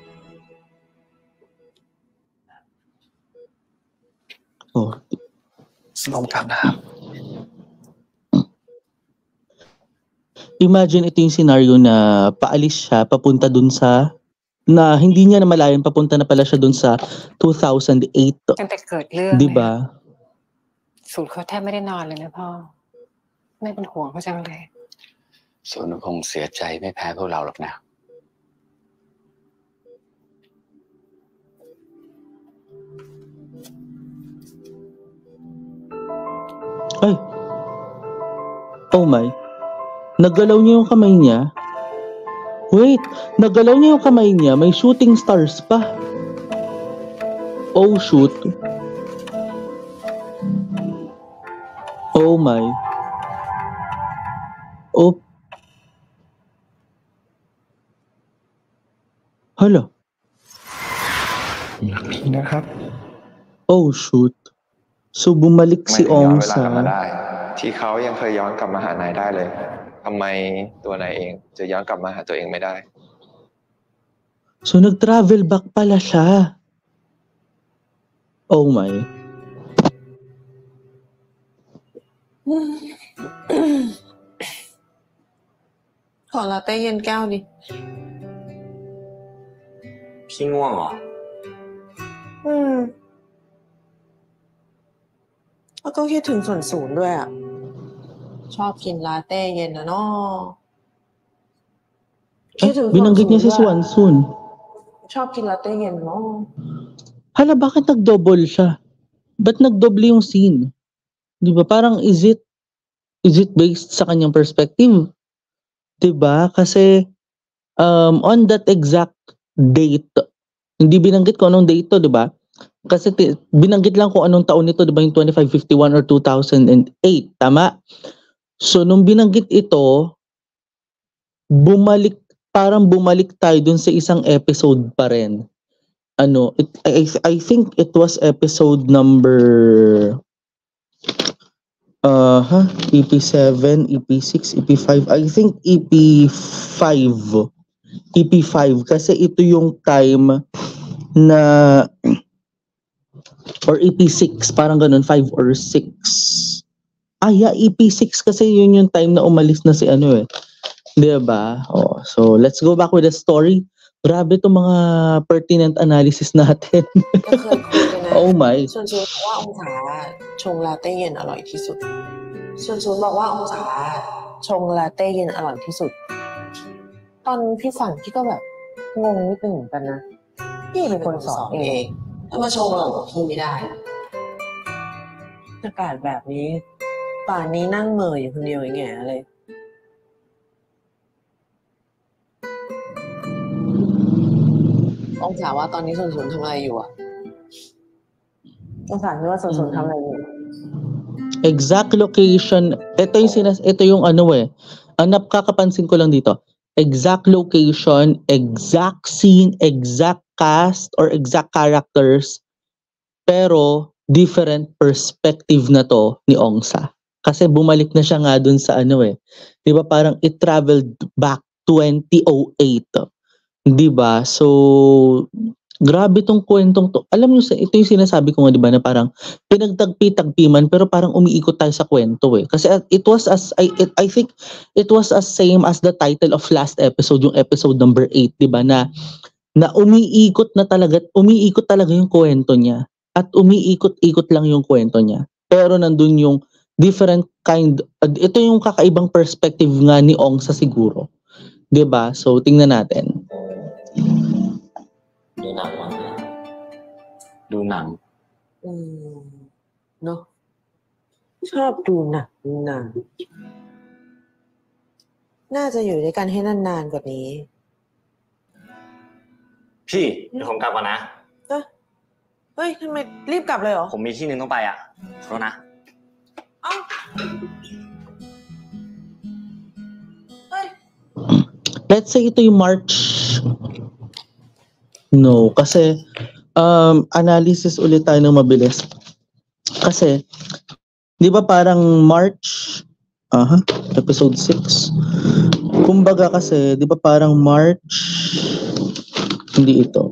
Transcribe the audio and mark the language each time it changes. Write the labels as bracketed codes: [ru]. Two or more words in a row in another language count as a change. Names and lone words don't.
[th] Oh, สโลว์กลับนะครับ [tl] imagine ito yung scenario na paalis siya papunta dun sa na hindi niya na malayan papunta na pala siya dun sa 2008, [th] ตั้งแต่เกิดเรื่อง [tl] 'di [th] เนี่ย [tl] ba? [th] สูตรเขาแทบไม่ได้นอนเลยนะพ่อไม่เป็นห่วงเขาจังเลย ส่วนคงเสียใจไม่แพ้พวกเราหรอกนะ Ay. [en] Oh my. [tl] Naggalaw niya yung kamay niya. Wait, naggalaw niya yung kamay niya, may [en] shooting stars [tl] pa. [en] Oh shoot. Oh my. Oh. Hala. [th] นะครับ [en] Oh shoot. [tl] So bumalik [th] ทำไม [tl] si [th] ถึงย้อน [tl] Ong [th] เวลากลับมา [tl] sa [th] ได้ ที่เขายังเคยย้อนกลับมาหานายได้เลยทำไมตัวนายเองจะย้อนกลับมาหาตัวเองไม่ได้ [tl] So nag-travel back pala siya. [en] Oh my. [th] ขอลาเต้เย็นแก้วดิ พี่ง่วงเหรอ แล้วก็คิดถึงส่วนศูนย์ด้วยอ่ะชอบกินลาเต้เย็นนะเนาะคิดถึง [tl] Binanggit niya si [th] ด้วย [tl] Swanson. [th] ชอบกินลาเต้เย็นเนาะ [tl] Hala, bakit nag-double siya? Ba't nag-double yung scene? Di ba? Parang [en] is it based [tl] sa kanyang perspective? Di ba? Kasi [en] on that exact date, [tl] hindi binanggit ko anong date to, di ba? Kasi binanggit lang kung anong taon nito, di ba? Yung 2551 or 2008. Tama? So, nung binanggit ito, parang bumalik tayo dun sa isang episode pa rin. [en] I think it was episode number EP7, EP6, EP5. I think EP5. [tl] EP5 kasi ito yung time na or EP6, parang ganun, 5 or 6. Yeah, EP6 kasi yun yung time na umalis na si ano eh. Diba? [en] So let's go back with the story. [tl] Grabe itong mga pertinent analysis natin. [th] ก็เคยคุยกันนะ [en] Oh my. [th] ส่วนซูนบอกว่าองศาชงลาเต้เย็นอร่อยที่สุด ส่วนซูนบอกว่าองศาชงลาเต้เย็นอร่อยที่สุด ตอนพี่สั่งพี่ก็แบบงงนิดนึงเหมือนกันนะ พี่เป็นคนสอนเองถ้ามาชงอร่อยกว่าพี่ไม่ได้ อากาศแบบนี้ป่านนี้นั่งเหม่ออยู่คนเดียวอย่างเงี้ยเลย องศาว่าตอนนี้ส่วนทำอะไรอยู่อะองศาคิดว่าส่วนทำอะไรอยู่ [en] Exact location. [tl] Ito yung ano eh. Ang napakakapansin ko lang dito. [en] Exact location, exact scene, exact cast or exact characters. [tl] Pero [en] different perspective [tl] na to ni Ongsa. Kasi bumalik na siya nga dun sa ano eh. 'Di ba parang [en] it traveled back 2008. [tl] 'Di ba? So grabe tong kwentong to. Alam niyo, ito yung sinasabi ko nga, 'di ba, na parang pinagtagpi-tagpi man pero parang umiikot tayo sa kwento eh. [en] Kasi it was I think it was as same as the title of last episode, [tl] yung [en] episode number 8, [tl] 'di ba, na umiikot talaga yung kwento niya. At umiikot-ikot lang yung kwento niya. Pero nandun yung [en] different kind, [tl] ito yung kakaibang perspective nga ni Ongsa siguro. 'Di ba? So tingnan natin. [th] ดูหนังมั้งดูหนัง เนาะชอบดูหนังน่าจะอยู่ด้วยกันให้นานๆกว่านี้ พี่เดี๋ยวผมกลับก่อนนะ เฮ้ยทำไมรีบกลับเลยเหรอ ผมมีที่หนึงต้องไปอ่ะขอโทษนะ เอ้าเฮ้ย [en] Let's say [tl] ito yung March. No, kasi analysis ulit tayo ng mabilis. Kasi 'di ba parang March episode 6. Kumbaga kasi 'di ba parang March, hindi ito.